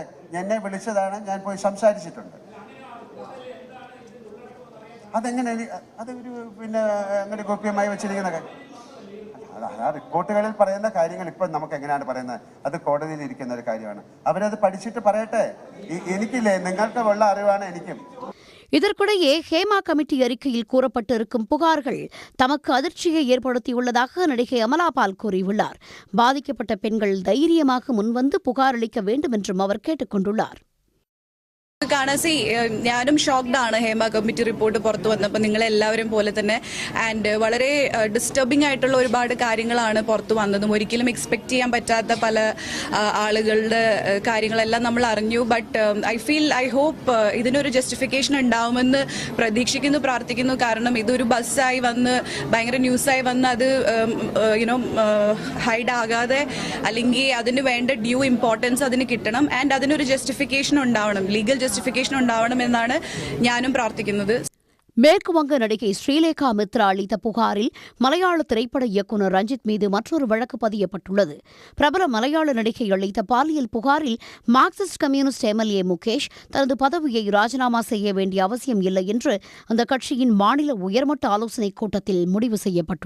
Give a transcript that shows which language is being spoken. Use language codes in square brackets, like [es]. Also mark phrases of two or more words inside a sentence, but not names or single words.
[ml] എന്നെ വിളിച്ചതാണ്, ഞാൻ പോയി സംസാരിച്ചിട്ടുണ്ട്. അതെങ്ങനെ അതൊരു പിന്നെ അങ്ങനെ ഗോപ്യമായി വെച്ചിരിക്കുന്ന ആ റിപ്പോർട്ടുകളിൽ പറയുന്ന കാര്യങ്ങൾ ഇപ്പം നമുക്ക് എങ്ങനെയാണ് പറയുന്നത്? അത് കോടതിയിൽ ഇരിക്കുന്ന ഒരു കാര്യമാണ്. അവരത് പഠിച്ചിട്ട് പറയട്ടെ. എനിക്കില്ലേ, നിങ്ങൾക്ക് ഉള്ള അറിവാണ് എനിക്കും. [ta] இதற்கிடையே ஹேமா கமிட்டி அறிக்கையில் கூறப்பட்டிருக்கும் புகார்கள் தமக்கு அதிர்ச்சியை ஏற்படுத்தியுள்ளதாக நடிகை அமலாபால் கூறியுள்ளார். பாதிக்கப்பட்ட பெண்கள் தைரியமாக முன்வந்து புகார் அளிக்க வேண்டும் என்றும் அவர் கேட்டுக் கொண்டுள்ளார். [ml] ഞാനും ഷോക്ക്ഡ് ആണ് ഹേമ കമ്മിറ്റി റിപ്പോർട്ട് പുറത്തു വന്നപ്പോൾ, നിങ്ങളെല്ലാവരും പോലെ തന്നെ. ആൻഡ് വളരെ ഡിസ്റ്റർബിംഗ് ആയിട്ടുള്ള ഒരുപാട് കാര്യങ്ങളാണ് പുറത്തു വന്നതും. ഒരിക്കലും എക്സ്പെക്ട് ചെയ്യാൻ പറ്റാത്ത പല ആളുകളുടെ കാര്യങ്ങളെല്ലാം നമ്മൾ അറിഞ്ഞു. [en] But I hope [ml] ഇതിനൊരു ജസ്റ്റിഫിക്കേഷൻ ഉണ്ടാവുമെന്ന് പ്രതീക്ഷിക്കുന്നു, പ്രാർത്ഥിക്കുന്നു. കാരണം ഇതൊരു ബസ്സായി വന്ന് ഭയങ്കര ന്യൂസായി വന്ന് അത് ഹൈഡ് ആകാതെ അല്ലെങ്കിൽ അതിന് വേണ്ട [en] due importance [ml] അതിന് കിട്ടണം. ആൻഡ് അതിനൊരു ജസ്റ്റിഫിക്കേഷൻ ഉണ്ടാവണം, [en] legal justification [ml] ഉണ്ടാവണമെന്നാണ് ഞാനും പ്രാർത്ഥിക്കുന്നത്. [ta] மேற்கு வங்க நடிகை ஸ்ரீலேகா மித்ரா அளித்த புகாரில் மலையாள திரைப்பட இயக்குநர் ரஞ்சித் மீது மற்றொரு வழக்கு பதியப்பட்டுள்ளது. பிரபல மலையாள நடிகை அளித்த பாலியல் புகாரில் மார்க்சிஸ்ட் கம்யூனிஸ்ட் எம்எல்ஏ முகேஷ் தனது பதவியை ராஜினாமா செய்ய வேண்டிய அவசியம் இல்லை என்று அந்த கட்சியின் மாநில உயர்மட்ட ஆலோசனைக் கூட்டத்தில் முடிவு செய்யப்பட்டுள்ளது.